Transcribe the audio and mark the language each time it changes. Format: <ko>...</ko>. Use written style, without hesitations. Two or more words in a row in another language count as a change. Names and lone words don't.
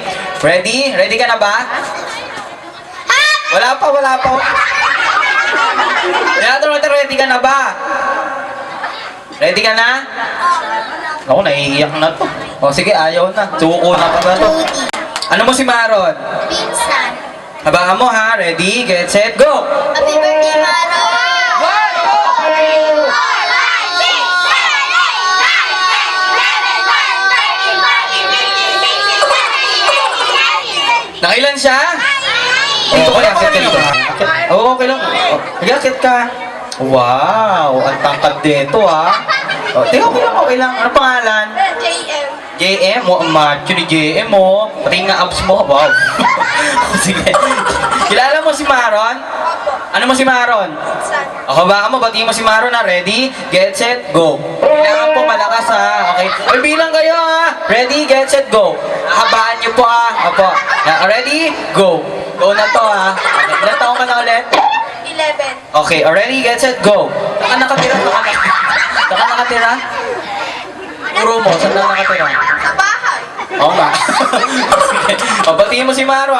<tl>Ready? Ready ka na ba? Wala pa. Ready ka na ba? Ready ka na? Ako, naiiyak na to. O sige, ayaw na. Suko na pa ba to? Ano mo si Maron? Pinsan! Habaan mo ha.</tl> <en>Ready, get, set, go! Happy birthday, Maron!</en> <tl>Nakailan siya? Dito ka, akit ka dito. Oo, okay lang. Sige, akit ka. Wow, ang tangkad dito ha. O, tingnan ko okay lang. Ano pangalan? JM! JM? O, ang macho ni JM mo. Pati nga abs mo. Wow. Sige. Kilala mo si Maron? Ano mo si Maron? Ako baka mo, batiin mo si Maron na.</tl> <en>Ready, get, set, go.</en> <tl>Kailangan po malakas ha. Okay. Ay, bilang kayo ha.</tl> <en>Ready, get, set, go.</en> <tl>Habaan niyo po ha. Opo.</tl> <en>Ready, go.</en> <tl>Go na to ha. Okay. Ilan taong ka na ulit? 11!</tl> <en>Okay, ready, get, set, go.</en> <tl>Saan ka nakatira? Saan ka nakatira? Puro mo, saan ka nakatira? Sa bahay! Oo nga. Sige. O, batiin mo si Maron.</tl>